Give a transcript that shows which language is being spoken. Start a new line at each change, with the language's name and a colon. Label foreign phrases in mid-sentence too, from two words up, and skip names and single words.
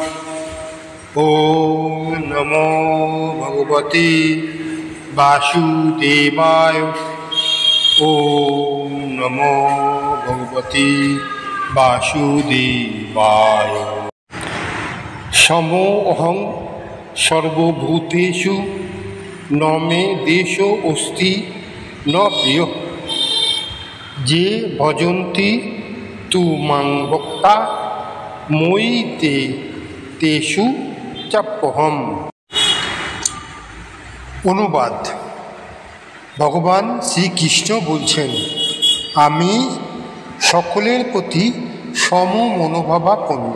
Sanskrit: ওম নমো ভগবতে বাসুদেবায়। ওম নমো ভগবতে বাসুদেবায়। সমো অহং সর্বভূতেষু ন মে দেশো অস্তি ন প্রিয়। যে ভজন্তি তু মাং ভক্তা ময়ি তে তেষু চাপ্যহম।
Bangla: অনুবাদ: ভগবান শ্রীকৃষ্ণ বলছেন, আমি সকলের প্রতি সম মনোভাবাপন্ন।